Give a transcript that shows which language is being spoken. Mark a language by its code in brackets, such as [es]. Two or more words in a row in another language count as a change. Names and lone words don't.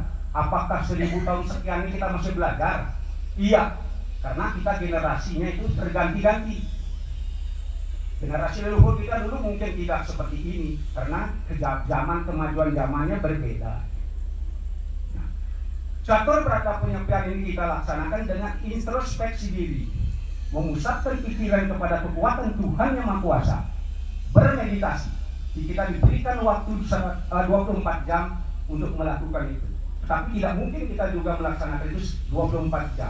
[id] Apakah 1000 tahun sekian ini kita masih belajar? Iya, karena kita generasinya itu terganti-ganti. Generasi leluhur kita dulu mungkin tidak seperti ini, karena zaman kemajuan zamannya berbeda. Nah, catur berata penyepian ini kita laksanakan dengan introspeksi diri, memusatkan pikiran kepada kekuatan Tuhan yang Maha Kuasa, bermeditasi. Kita diberikan waktu 24 jam untuk melakukan itu. Tapi tidak mungkin kita juga melaksanakan itu 24 jam.